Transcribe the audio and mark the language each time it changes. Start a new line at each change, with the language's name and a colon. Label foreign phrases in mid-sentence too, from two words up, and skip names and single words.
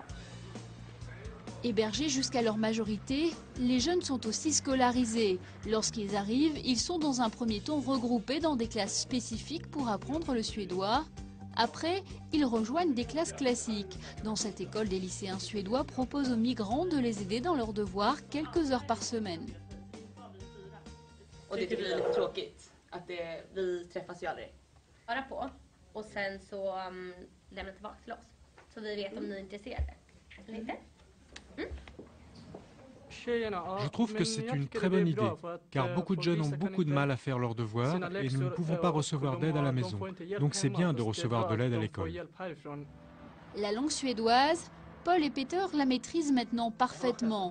French: Hébergés jusqu'à leur majorité, les jeunes sont aussi scolarisés. Lorsqu'ils arrivent, ils sont dans un premier temps regroupés dans des classes spécifiques pour apprendre le suédois. Après, ils rejoignent des classes classiques. Dans cette école, des lycéens suédois proposent aux migrants de les aider dans leurs devoirs quelques heures par semaine.
Swedish: Och det tycker vi är lite tråkigt att vi träffas ju aldrig. Bara på och sen så lämna tillbaka till oss så vi vet om ni är intresserade. Eller inte?
French: Je trouve que c'est une très bonne idée, car beaucoup de jeunes ont beaucoup de mal à faire leurs devoirs et nous ne pouvons pas recevoir d'aide à la maison. Donc c'est bien de recevoir de l'aide à l'école. La langue suédoise, Paul et Peter la maîtrisent maintenant parfaitement.